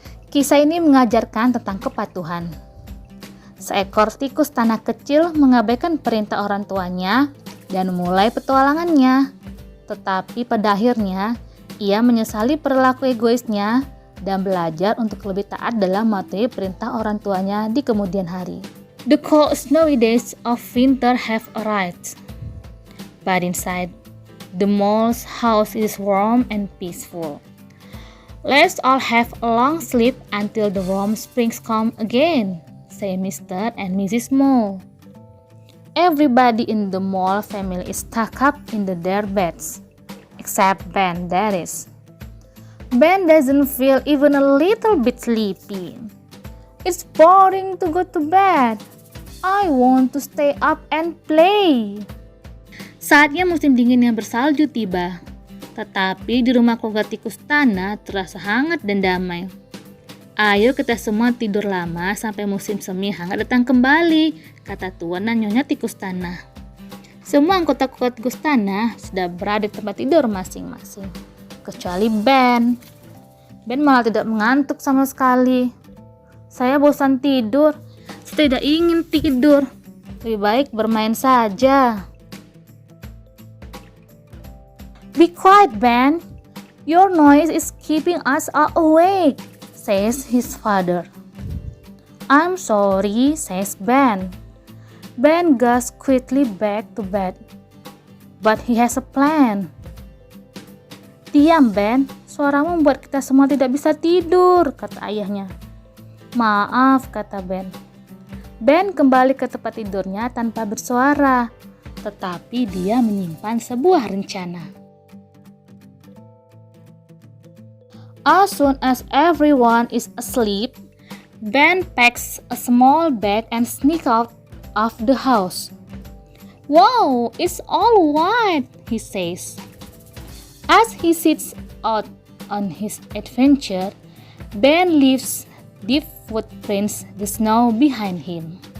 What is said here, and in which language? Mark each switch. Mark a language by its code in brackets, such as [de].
[id] Kisah ini mengajarkan tentang kepatuhan. Seekor tikus tanah kecil mengabaikan perintah orang tuanya dan mulai petualangannya. Tetapi pada akhirnya, ia menyesali perilaku egoisnya dan belajar untuk lebih taat dalam mematuhi perintah orang tuanya di kemudian hari. [en] The cold snowy days of winter have arrived, but inside, the mole's house is warm and peaceful. Let's all have a long sleep until the warm springs come again, say Mr. and Mrs. Mole. Everybody in the mole family is tucked up in their beds, except Ben, that is. Ben doesn't feel even a little bit sleepy. It's boring to go to bed. I want to stay up and play. [id] Saatnya musim dingin yang bersalju tiba. Tetapi di rumah keluarga tikus tanah terasa hangat dan damai. Ayo kita semua tidur lama sampai musim semi hangat datang kembali, kata Tuan dan Nyonya tikus tanah. Semua anggota keluarga tikus tanah sudah berada di tempat tidur masing-masing. Kecuali Ben. Ben malah tidak mengantuk sama sekali. Saya bosan tidur. Saya tidak ingin tidur. Lebih baik bermain saja. [en] Be quiet, Ben. Your noise is keeping us all awake, says his father. I'm sorry, says Ben. Ben goes quickly back to bed. But he has a plan. [id] Diam, Ben. Suaramu membuat kita semua tidak bisa tidur, kata ayahnya. Maaf, kata Ben. Ben kembali ke tempat tidurnya tanpa bersuara, tetapi dia menyimpan sebuah rencana. [en] As soon as everyone is asleep, Ben packs a small bag and sneaks out of the house. Wow, it's all white, he says. As he sets out on his adventure, Ben leaves deep footprints the snow behind him.